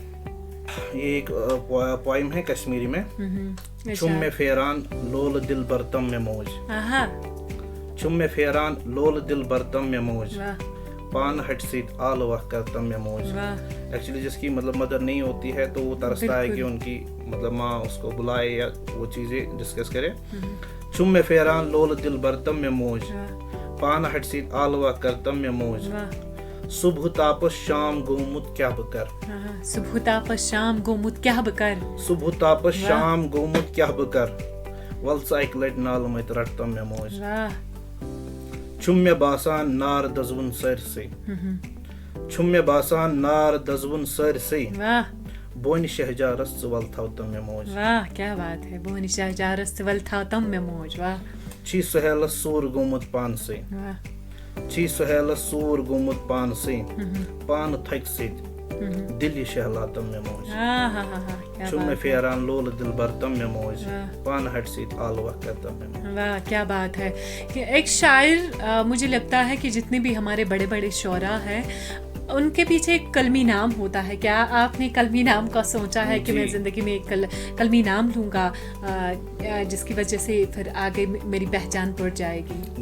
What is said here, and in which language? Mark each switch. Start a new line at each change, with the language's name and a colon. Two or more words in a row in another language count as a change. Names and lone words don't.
Hindi: ये एक पोइम है कश्मीरी में।
Kashmiri: चुम में फेरान लोल दिल बरतम में मौज, चुम में फेरान लोल दिल बरतम में मौज, पान हट सीत आल वह करतम में मौज।
Hindi: एक्चुअली जिसकी मतलब मदर नहीं होती है तो वो तरसता है कि उनकी मतलब माँ उसको बुलाए या वो चीज़ें डिस्कस करे।
Kashmiri: चुम में फेरान लोल दिल बरतम में मौज, पान हट सीत आल वह करतम में मौज, सुबह तापस शाम गोमुत क्या बकर, सुबह तापस शाम गोमुत क्या बकर, सुबह तापस शाम गोमुत क्या बकर, वलसा एक लट नाल मत रटतम में मौज। छुम्य बासान नार दजवन सर से, छुम्य बासान नार दजवन सर से, बोन शहजारस वल थावतम में मौज।
Hindi: वाह, क्या बात है,
Kashmiri: बोन शहजारस वल थावतम में मौज।
Hindi: वाह,
Kashmiri: छी सुहेल सूर गोमुत पान से, छी सुहेल सूर गोमुत पान से, पान थक से दिल शहलातम में मौज। चुम फेरान लोल दिल बरतम में मौज, पान हट से आलवा करतम में मौज।
Hindi: वाह, क्या बात है। एक शायर, मुझे लगता है कि जितने भी हमारे बड़े बड़े शोरा हैं उनके पीछे एक कलमी नाम होता है। क्या आपने कलमी नाम का सोचा है कि मैं ज़िंदगी में एक कलमी नाम लूँगा जिसकी वजह से फिर आगे मेरी पहचान बढ़ जाएगी?